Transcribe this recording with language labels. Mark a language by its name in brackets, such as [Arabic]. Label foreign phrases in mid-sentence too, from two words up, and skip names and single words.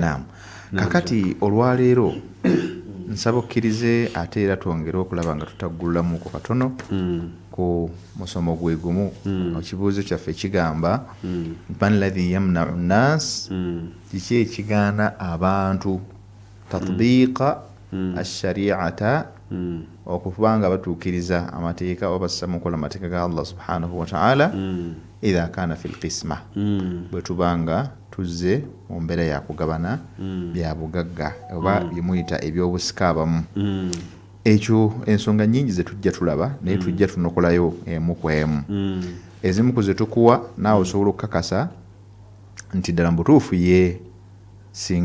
[Ganda] naam kakati olwaleero nsaba okkirize ate era twongere okulaba nga tutaggululamuuko katono ku musomo gwe gumu ekibuuzo kyaffe kigamba [Arabic] من الذي يمنع الناس [Ganda] kiki ekigaana abantu [Arabic] تطبيق الشريعة [Ganda] okuba nga batuukiriza amateeka oba bassa mukola amateeka ga Allah [Arabic] سبحانه وتعالى إذا كان في القسمة [Ganda] bwe tubanga tuzze mu mbeera yakugabana bya bugagga oba byemuyita ebyobusika abamu ekyo ensonga nnyingi ze tujja tulaba naye tujja tunokolayo emu ku emu ezimu ku ze tukuwa naawe osobola okukakasa nti ddala mbutuufu ye singa